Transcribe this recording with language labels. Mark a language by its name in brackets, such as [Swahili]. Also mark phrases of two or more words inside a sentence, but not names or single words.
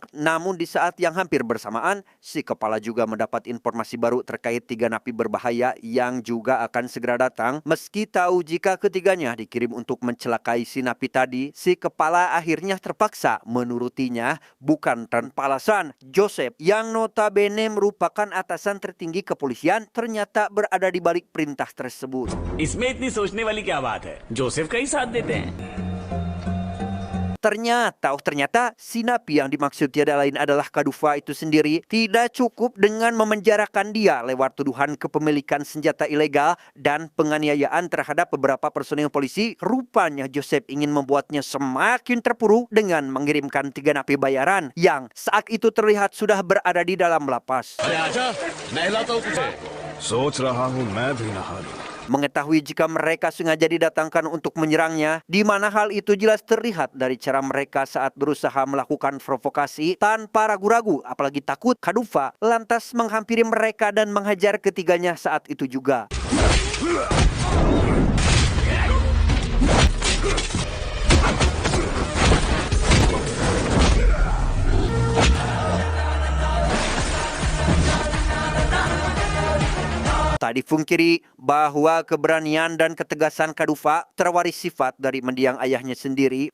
[Indonesian] Namun di saat yang hampir bersamaan, si kepala juga mendapat informasi baru terkait 3 napi berbahaya yang juga akan segera datang. Meski tahu jika ketiganya dikirim untuk mencelakai si napi tadi, si kepala akhirnya terpaksa menurutinya bukan tanpa alasan. Joseph yang notabene merupakan atasan tertinggi kepolisian ternyata berada di balik perintah tersebut. [Hindi] इसमें इतनी सोचने वाली क्या बात है? जोसेफ का ही साथ देते हैं। [Indonesian] Ternyata si napi yang dimaksud tiada lain adalah Kadufa itu sendiri. Tidak cukup dengan memenjarakan dia lewat tuduhan kepemilikan senjata ilegal dan penganiayaan terhadap beberapa personil polisi. Rupanya Joseph ingin membuatnya semakin terpuruk dengan mengirimkan 3 napi bayaran yang saat itu terlihat sudah berada di dalam lapas. [Hindi] सोच रहा हूँ मैं भी नहा लूं। [Indonesian] Mengetahui jika mereka sengaja didatangkan untuk menyerangnya, di mana hal itu jelas terlihat dari cara mereka saat berusaha melakukan provokasi tanpa ragu-ragu, apalagi takut. Kadufa lantas menghampiri mereka dan menghajar ketiganya saat itu juga. Tak dipungkiri bahwa keberanian dan ketegasan Kadufa terwaris sifat dari mendiang ayahnya sendiri.